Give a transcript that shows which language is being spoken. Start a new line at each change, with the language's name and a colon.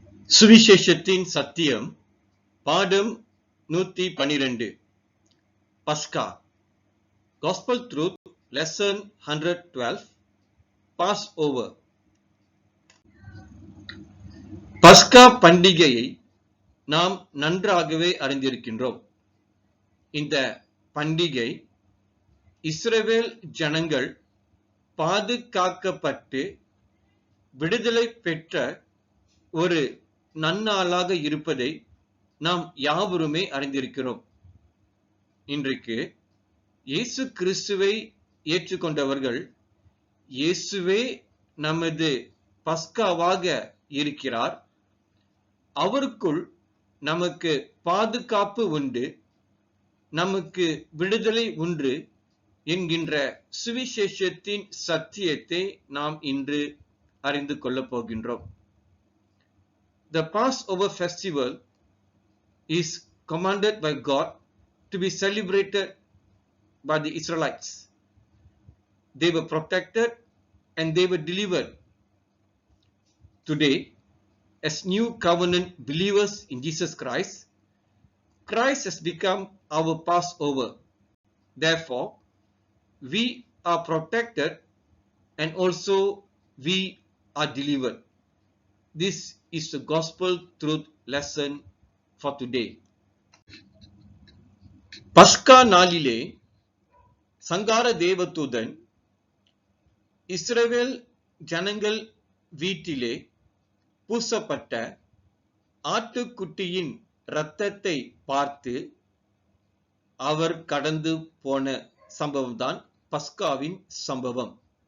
Tamil: சுவிசேஷத்தின் சத்தியம் பாடம் 112 பஸ்கா
English: Gospel Truth Lesson 112 Pass Over.
Tamil: பஸ்கா பண்டிகையை நாம் நன்றாகவே அறிந்திருக்கின்றோம். இந்த பண்டிகை இஸ்ரவேல் ஜனங்கள் பாதுகாக்கப்பட்டு விடுதலை பெற்ற ஒரு நன்னாளாக இருப்பதை நாம் யாவருமே அறிந்திருக்கிறோம். இன்றைக்கு இயேசு கிறிஸ்துவை ஏற்றுக்கொண்டவர்கள் இயேசுவே நமது பஸ்காவாக இருக்கிறார், அவருக்குள் நமக்கு பாதுகாப்பு உண்டு, நமக்கு விடுதலை உண்டு என்கின்ற சுவிசேஷத்தின் சத்தியத்தை நாம் இன்று அறிந்து கொள்ளப் போகின்றோம்.
English: The Passover festival is commanded by God to be celebrated by the Israelites. They were protected and they were delivered. Today, as new covenant believers in Jesus Christ, Christ has become our Passover. Therefore, we are protected and also we are delivered. This is the gospel truth lesson for today.
Tamil: பஸ்கா நாளிலே சங்கார தேவதூதன் இஸ்ரவேல் ஜனங்கள் வீட்டிலே பூசப்பட்ட ஆட்டுக்குட்டியின் இரத்தத்தை பார்த்து அவர் கடந்து போன சம்பவம்தான் பஸ்காவின் சம்பவம்.